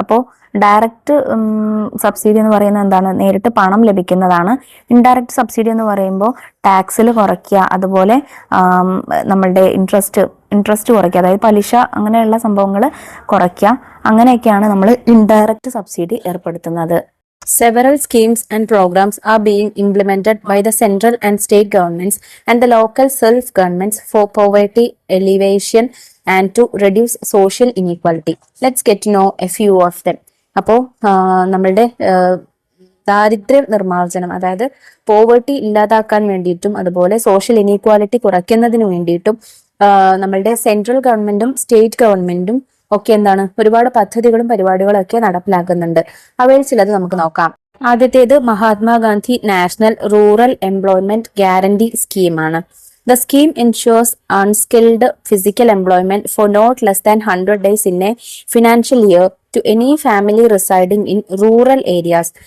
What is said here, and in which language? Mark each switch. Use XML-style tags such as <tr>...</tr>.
<ml>അപ്പോൾ direct subsidy എന്ന് പറയുന്നത് എന്താണ്? നേരിട്ട് പണം ലഭിക്കുന്നതാണ്. ഇൻഡയറക്റ്റ് സബ്സിഡി എന്ന് പറയുമ്പോൾ ടാക്സിൽ കുറയ്ക്കുക, അതുപോലെ നമ്മളുടെ ഇൻട്രസ്റ്റ് കുറയ്ക്കുക, അതായത് പലിശ അങ്ങനെയുള്ള സംഭവങ്ങൾ കുറയ്ക്കുക. അങ്ങനെയൊക്കെയാണ് നമ്മൾ ഇൻഡയറക്റ്റ് സബ്സിഡി ഏർപ്പെടുത്തുന്നത്.</ml> <en>Several schemes and programs are being implemented by the central and state governments and the local self-governments for poverty alleviation and to reduce social inequality. Let's get to know a few of them.</en> <ml>അപ്പോൾ നമ്മളുടെ ദാരിദ്ര്യ നിർമ്മാർജ്ജനം, അതായത് poverty ഇല്ലാതാക്കാൻ വേണ്ടിയിട്ടും അതുപോലെ social inequality കുറയ്ക്കുന്നതിന് വേണ്ടിയിട്ടും നമ്മളുടെ സെൻട്രൽ ഗവൺമെന്റും സ്റ്റേറ്റ് ഗവൺമെന്റും ഒക്കെ ഒരുപാട് പദ്ധതികളും പരിപാടികളും ഒക്കെ നടപ്പിലാക്കുന്നുണ്ട്. അവയിൽ ചിലത് നമുക്ക് നോക്കാം. ആദ്യത്തേത് Mahatma Gandhi national rural employment guarantee സ്കീമാണ്.</ml> <en>The scheme ensures unskilled physical employment for not less than 100 days in a financial year to any family residing in rural areas.</en>